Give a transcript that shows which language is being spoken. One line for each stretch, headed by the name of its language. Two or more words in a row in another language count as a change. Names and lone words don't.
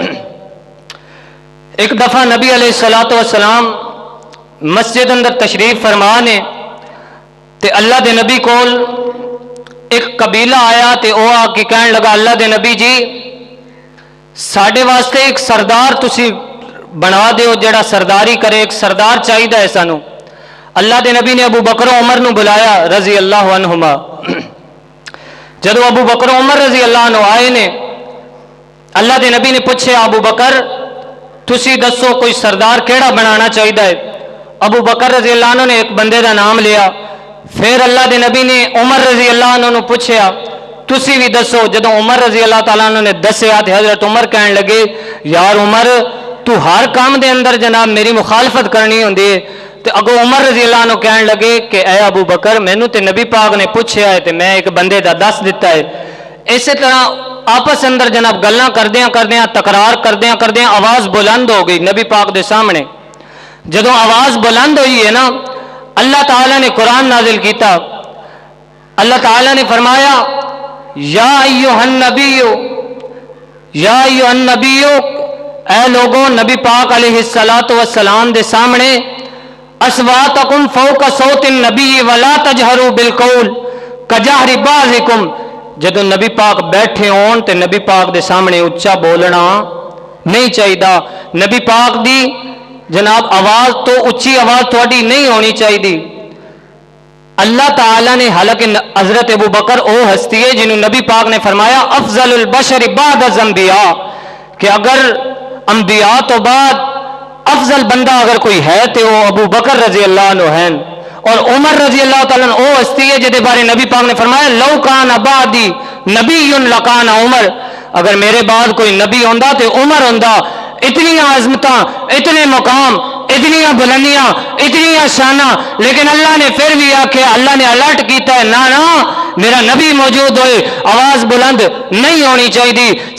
Punjabi: ایک دفعہ نبی
Arabic: عليه الصلاة والسلام
Punjabi: مسجد اندر تشریف فرما نے تے اللہ دے نبی کول ایک قبیلہ آیا تے وہ آ کے کہن لگا اللہ دے نبی جی ساڈے واسطے ایک سردار تسی بنا دو جیہڑا سرداری کرے، ایک سردار چاہیے ہے سانوں. اللہ دے نبی نے ابو بکر عمر نوں بلایا
Arabic: رضي الله عنهما.
Punjabi: جدوں ابو بکر عمر
Arabic: رضي الله عنه
Punjabi: آئے نے اللہ دے نبی نے پچھے ابو بکر تسی دسو کوئی سردار کیہڑا بنانا چاہیے ہے.
Urdu: ابو بکر
Arabic: رضي الله عنه
Urdu: نے ایک بندے کا نام لیا.
Punjabi: پھر اللہ کے نبی نے عمر
Arabic: رضي الله عنه
Punjabi: پچھیا تسی بھی دسو. جدوں عمر
Arabic: رضي الله تعالى عنه
Punjabi: نے دسیا تو حضرت عمر کہن لگے یار عمر تو ہر کم دے اندر جناب میری مخالفت کرنی ہوندی ہے. تو اگوں عمر
Arabic: رضي الله عنه
Punjabi: کہن لگے کہ اے ابو بکر مینوں تو نبی پاک نے پچھیا ہے تو میں ایک بندے کا دس دتا ہے. اس طرح آپس اندر جناب گلاں کردیاں کردیاں تکرار کردیاں کردیاں آواز بلند ہو گئی نبی پاک دے سامنے. جدوں آواز بلند ہوئی ہے نا اللہ تعالیٰ نے قرآن نازل کیا. اللہ تعالیٰ نے فرمایا
Arabic: يا أيها النبي، يا أيها النبي,
Punjabi: اے لوگو نبی پاک
Arabic: عليه الصلاة والسلام
Punjabi: دے سامنے
Arabic: أصواتكم فوق صوت النبي ولا تجهروا بالقول كجهر بعضكم.
Punjabi: جدوں نبی پاک بیٹھے ہون تے نبی پاک دے سامنے اچا بولنا نہیں چاہیے. نبی پاک دی جناب آواز تو اچی آواز تھوڑی نہیں ہونی چاہیے. اللہ تعالیٰ نے حالانکہ حضرت ابو بکر او ہستی ہے جنہاں نے نبی پاک نے فرمایا
Arabic: أفضل البشر بعد الأنبياء
Punjabi: کہ اگر انبیاء تو بعد افضل بندہ اگر کوئی ہے تو وہ ابو بکر
Arabic: رضي الله عنه
Punjabi: ہیں. اور عمر
Arabic: رضي الله تعالى عنه
Punjabi: او ہستی ہے جیہدے بارے نبی پاک نے فرمایا
Arabic: لو كان بعدي نبي لكان عمر,
Punjabi: اگر میرے بعد کوئی نبی ہوندا تو عمر ہوندا. اتنی عظمت اتنے مقام اتنی بلندیاں اتنی شاناں، لیکن اللہ نے پھر بھی آکھیا اللہ نے الرٹ کیا ہے نا نا میرا نبی موجود ہوئے آواز بلند نہیں ہونی چاہیے.